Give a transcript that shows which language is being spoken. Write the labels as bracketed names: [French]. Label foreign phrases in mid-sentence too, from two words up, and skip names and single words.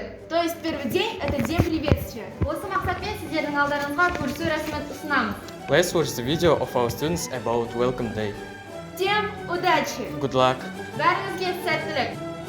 [Russian] То есть первый день – это день приветствия. [Kazakh] Осы мақсатпен сіздердің алдарыңызға көрісу рәсімін ұсынамыз. [English] Let's watch the video of our students about Welcome Day. [Russian] Всем удачи! [English] Good luck! [Kazakh] Бәріңізге сәттілік!